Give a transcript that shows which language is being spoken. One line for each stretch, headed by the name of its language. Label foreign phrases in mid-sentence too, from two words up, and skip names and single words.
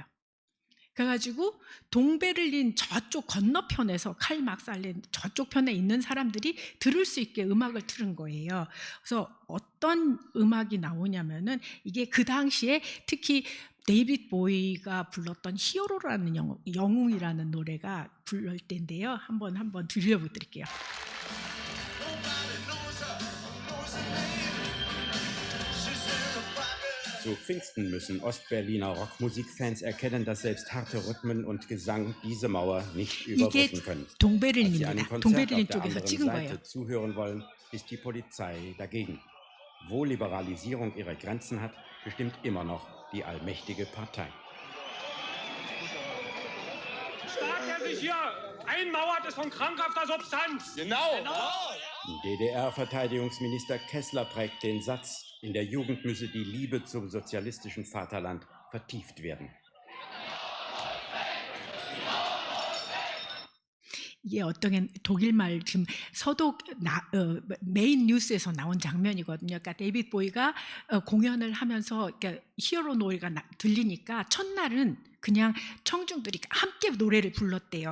Korean: 그래가지고 동베를린 저쪽 건너편에서 칼 막살렌 저쪽 편에 있는 사람들이 들을 수 있게 음악을 틀은 거예요. 그래서 어떤 음악이 나오냐면은, 이게 그 당시에 특히 데이빗 보이가 불렀던 히어로라는 영웅이라는 노래가 부를 때인데요. 한번 들려드릴게요.
German: Zu Pfingsten müssen Ostberliner Rockmusikfans erkennen, dass selbst harte Rhythmen und Gesang diese Mauer nicht überbrücken können. Als sie
Korean: 동베를린입니다.
German: einem Konzert
Korean: 동베를린
German: auf der
Korean: 쪽에서
German: anderen
Korean: 찍은 거예요.
German: Seite zuhören wollen, ist die Polizei dagegen. Wo Liberalisierung ihre Grenzen hat, bestimmt immer noch die allmächtige Partei. Staat, der sich hier einmauert, ist von krankhafter Substanz. Genau. DDR-Verteidigungsminister Kessler prägt den Satz, in der Jugend müsse die Liebe zum sozialistischen Vaterland vertieft werden.
Korean: 이게 어떤 독일말 지금 메인 뉴스에서 나온 장면이거든요. 그러니까 데이빗 보이가 공연을 하면서 그러니까 히어로 노래가 들리니까 첫날은 그냥 청중들이 함께 노래를 불렀대요.